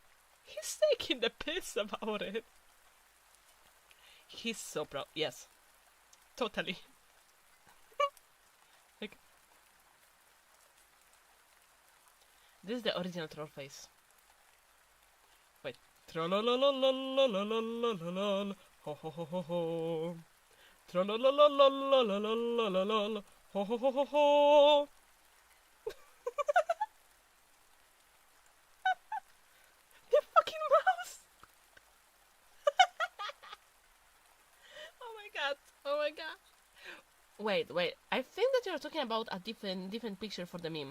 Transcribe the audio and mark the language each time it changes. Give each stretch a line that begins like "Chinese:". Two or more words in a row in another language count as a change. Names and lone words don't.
English: He's so proud. Yes. Totally. Like, this is the original troll face. Wait. Trollololololololololol. Ho ho ho ho ho. Trollolololololololol. Ho ho ho ho ho. The fucking mouse. Oh my god. Wait. I think that you're talking about a different picture for the meme.